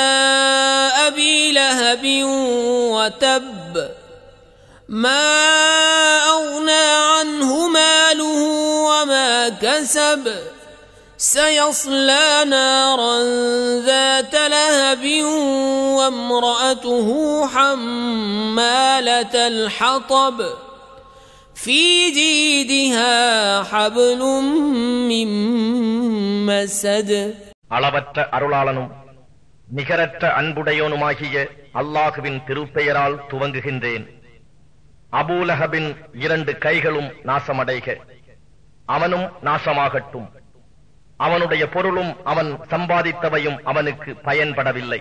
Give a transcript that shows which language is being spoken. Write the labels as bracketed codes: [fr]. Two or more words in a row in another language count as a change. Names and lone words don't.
[ar] أبي لهب وتب ما أغنى عنه ماله وما كسب سيصلى نارا ذات لهب وامرأته حمالة الحطب في جيدها حبل من مسد. [ta] அளவற்ற அருளாளனும் நிகரற்ற அன்புடையோனுமாகிய அல்லாஹுவின் திருப்பெயரால் துவங்குகின்றேன். அபூலஹபின் 2 கைகளும் நாசமடைக, அவனும் நாசமாகட்டும். அவனுடைய பொருளும் அவன் சம்பாதித்தவையும் அவனுக்கு பயன்படவில்லை.